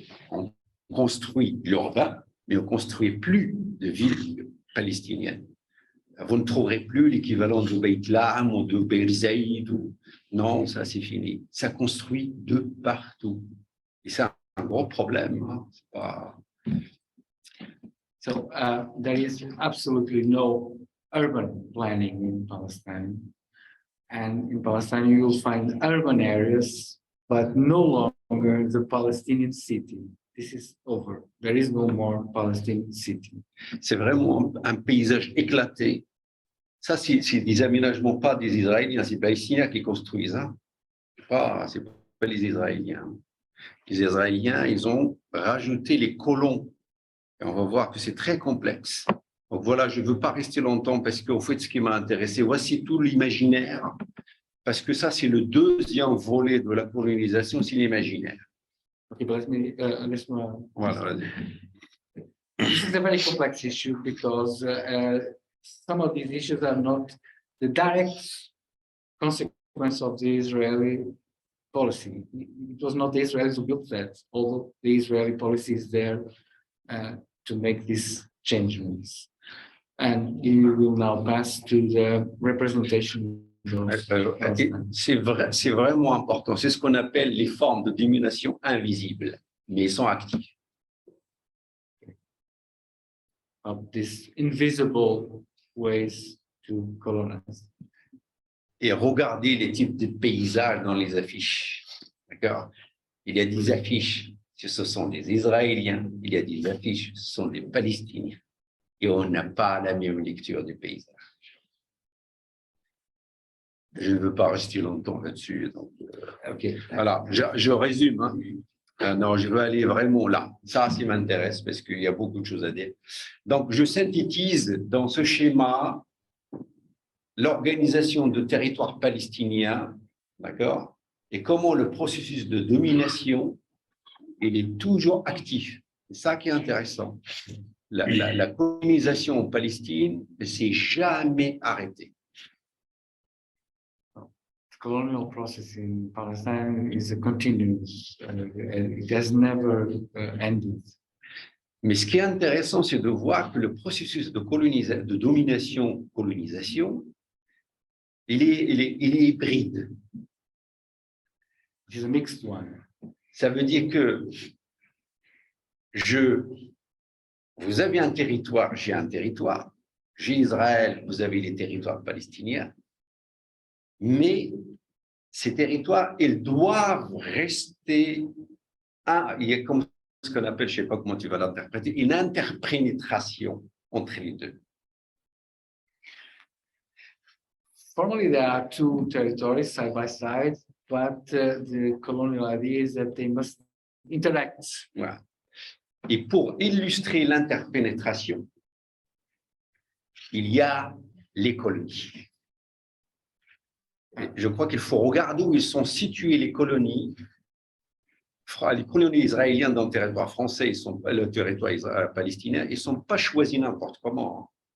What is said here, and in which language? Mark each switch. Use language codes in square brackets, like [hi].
[fr] On construit l'urbain, mais on ne construit plus de villes palestiniennes. Vous ne trouverez plus l'équivalent de Beit Lahm ou de Beir Zaïd. Non, ça c'est fini. Ça construit de partout. Et c'est un gros problème. Hein. C'est pas... [en] So there is absolutely no urban planning in Palestine. And in Palestine, you will find urban areas, but no longer the Palestinian city. This is over. There is no more Palestinian city. [fr] C'est vraiment un paysage éclaté. Ça, c'est des aménagements, pas des Israéliens, c'est les Palestiniens qui construisent. Hein. C'est pas les Israéliens. Les Israéliens, ils ont rajouté les colons. Et on va voir que c'est très complexe. Donc voilà, je ne veux pas rester longtemps parce qu'en fait, ce qui m'a intéressé, voici tout l'imaginaire. Parce que ça, c'est le deuxième volet de la colonisation, c'est l'imaginaire. [en] Okay, but let's [fr] Voilà. [en] This is a very complex issue because some of these issues are not the direct consequence of the Israeli policy. It was not the Israelis who built that, although the Israeli policy is there to make these changes. And you will now pass to the representation. [fr] C'est vraiment important. C'est ce qu'on appelle les formes de domination invisibles, mais sont actives. [en] Of these invisible ways to colonize. [fr] Et regardez les types de paysages dans les affiches. D'accord? Il y a des affiches, ce sont des Israéliens. Il y a des affiches, ce sont des Palestiniens. Et on n'a pas la même lecture du paysage. Je ne veux pas rester longtemps là-dessus. Donc, [en] Okay. [fr] voilà, je résume. Hein. Non, je veux aller vraiment là. Ça m'intéresse parce qu'il y a beaucoup de choses à dire. Donc, je synthétise dans ce schéma l'organisation de territoires palestiniens, d'accord, et comment le processus de domination, il est toujours actif. C'est ça qui est intéressant. La colonisation en Palestine ne s'est jamais arrêtée. [en] The colonial process in Palestine is a continuous. It has never ended. [fr] Mais ce qui est intéressant, c'est de voir que le processus de domination-colonisation, il est hybride. [en] It is a mixed one. [fr] Ça veut dire que vous avez un territoire, j'ai un territoire, j'ai Israël, vous avez les territoires palestiniens, mais ces territoires, ils doivent rester, il y a comme ce qu'on appelle, je ne sais pas comment tu vas l'interpréter, une interpénétration entre les deux. [en] Formally, there are two territories side by side, but the colonial idea is that they must interact. [fr] Voilà. Et pour illustrer l'interpénétration, il y a les colonies. Et je crois qu'il faut regarder où ils sont situés les colonies. Les colonies israéliennes dans le territoire français, le territoire palestinien, ils ne sont pas choisis n'importe comment.